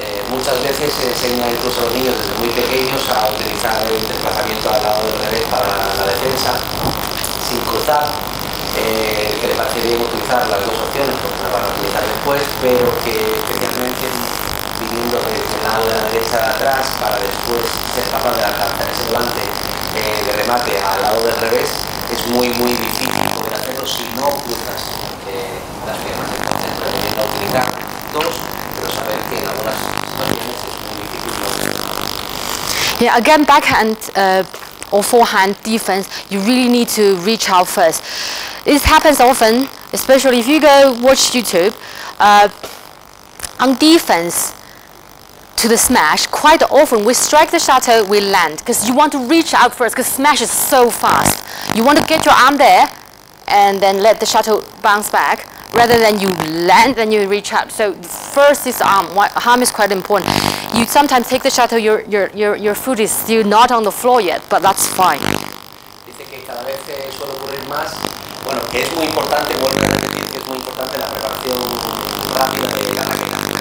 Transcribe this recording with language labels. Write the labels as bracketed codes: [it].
[es] Muchas veces se enseña incluso a los niños desde muy pequeños a utilizar el desplazamiento al lado del revés para la defensa sin cruzar, que le parece bien utilizar las dos opciones porque las van a utilizar después, pero que especialmente viniendo desde el lado de la derecha de atrás para después ser capaz de alcanzar ese volante de remate al lado del revés es muy difícil poder hacerlo si no cruzas las piernas. Entonces recomiendo utilizar dos, pero saber que en algunas situaciones es muy difícil. [en] Yeah, again, backhand or forehand defense, you really need to reach out first. This happens often, especially if you go watch YouTube. On defense to the smash, quite often we strike the shuttle, we land, because you want to reach out first, because smash is so fast. You want to get your arm there and then let the shuttle bounce back, rather than you land and you reach out. So first is arm. Arm is quite important. You sometimes take the shuttle, your foot is still not on the floor yet, but that's fine. [es] Dice que cada vez suele ocurrir más, bueno, que es muy importante, vuelvo a repetir que es muy importante la preparación rápida de la raqueta.